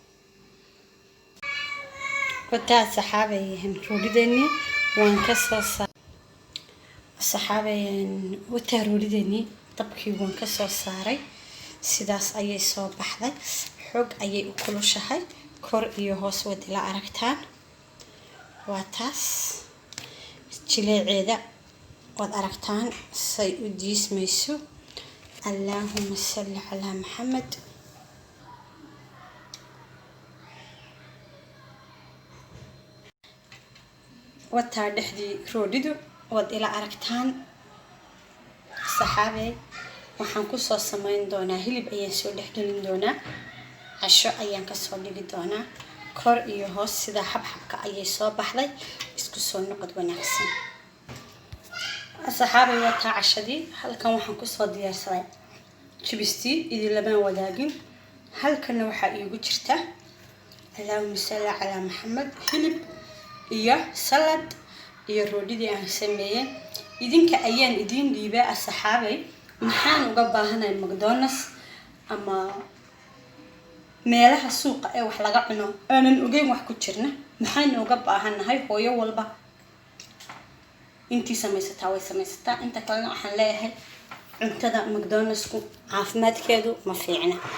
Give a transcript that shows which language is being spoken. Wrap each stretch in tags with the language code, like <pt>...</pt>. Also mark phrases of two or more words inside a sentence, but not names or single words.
<so>wata saxaabayeen roodhideeni waan ka soo saaray saxaabayeen wata roodhideeni dabkii waan ka soo saaray sidaas ayay soo baxday xog ayay u kulushahay kor iyo hoos wad ila aragtaan waa taas jileeceeda wad aragtaan say u diismayso</so> <ar>اللهم صل على محمد</ar> <so>wata dhexdii roodhidu wad ila aragtaan saxaabay waxaan ku soo sameyn doonaa hilib ayaan soo dhexgelin doonaa casho ayaan ka soo dhigi doonaa kor iyo hoos sida xabxabka ayay soo baxday isku soo noqod wanaagsan asxaabay wata cashadii halkan waxaan ku soo diyaarsaday jibistii idin lama wadaagin halkana waxa iigu jirta</so> <ar>اللهم صل على محمد</ar> <so>hilib iyo salad iyo roodhidii aan sameeyay idinka ayaan idin dhiibay asxaabay maxaan uga baahanahay McDonald's ama meelaha suuqa ee wax laga cuno aanan ogeyn wax ku jirna maxaan uga baahanahay hooyo walba intii samaysataa way samaysataa inta kalena waxaan leeyahay cuntada McDonald's ku caafimaadkeedu ma fiicna</so>